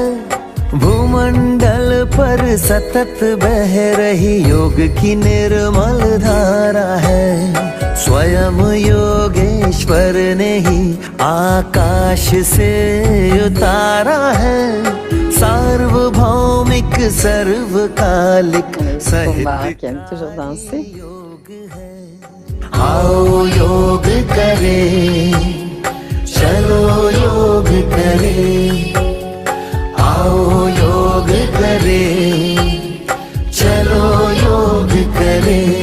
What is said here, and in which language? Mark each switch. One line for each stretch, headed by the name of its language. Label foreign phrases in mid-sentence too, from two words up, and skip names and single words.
Hindi: भूमंडल पर सतत बह रही योग की निर्मल धारा है। स्वयं योगेश्वर ने ही आकाश से उतारा है। सार्वभौमिक सर्वकालिक
French: Kumar qui aime toujours danser.
Hindi: योग है। आओ योग करें, चलो योग करें। आओ योग करें, चलो योग करें।